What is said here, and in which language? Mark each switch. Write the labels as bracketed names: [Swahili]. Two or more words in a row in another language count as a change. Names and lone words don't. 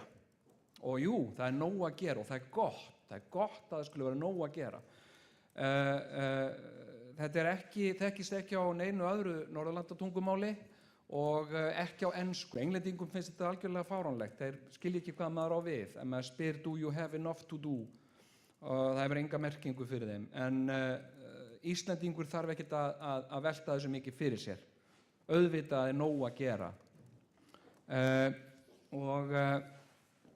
[Icelandic] Og jú, það er nóg að gera og það er gott. Það er gott að það skulle vera nóg að gera. Þetta þekkist ekki á neinu öðru Norðurlandatungumáli og ekki á ensku. Englendingum finnst þetta algjörlega fáránlegt. Þeir skilja ekki hvað maður á við. Ef maður spyr [English] do you have enough to do, [Icelandic] það hefur enga merkingu fyrir þeim. En Íslendingur þarf ekkert að velta þessu mikið fyrir sér. Auðvitað er nóg að gera.